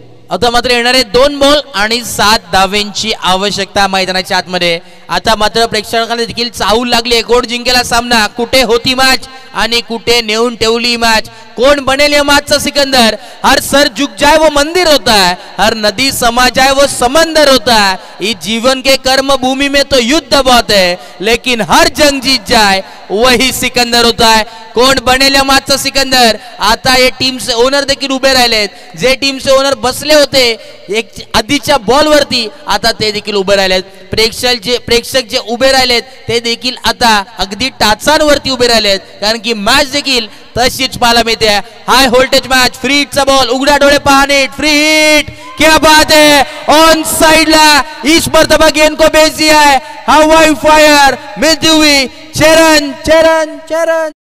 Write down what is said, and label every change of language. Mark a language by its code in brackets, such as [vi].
[mr] आता मात्र येणारे 2 बॉल आणि 7 धावांची आवश्यकता मैदानाच्या आतमध्ये. आता मात्र प्रेक्षकांना देखील चाहूल लागली आहे कोण जिंकेला सामना, कुठे होती मॅच आणि कुठे नेऊन ठेवली मॅच, कोण बनेल या मॅचचा सिकंदर. [hi] हर सर झुक जाए वो मंदिर होता है, हर नदी समा जाए वो समंदर होता है. इस जीवन के कर्म भूमि में तो युद्ध बहुत है, लेकिन हर जंग जीत जाए वही सिकंदर होता है. [mr] कोण बनेल या मॅचचा सिकंदर. आता हे टीमचे ओनर देखील उभे राहिलेत. जे टीमचे ओनर बसले होते एक आधीच्या बॉल वरती, आता ते देखील उभे राहिलेत. प्रेक्षक जे उभे राहिलेत ते देखील आता अगदी टाचांवरती उभे राहिलेत, कारण की मॅच देखील तशीच पाहायला मिळते. High voltage match. Free हिटचा ball, उघड्या डोळे पाहणे, फ्री हिट. [hi] क्या बात है, ऑन साइड ला इस मर्तबा गेंद को भेज दिया है. हवाई फायर मिलती हुई चरण चरण चरण.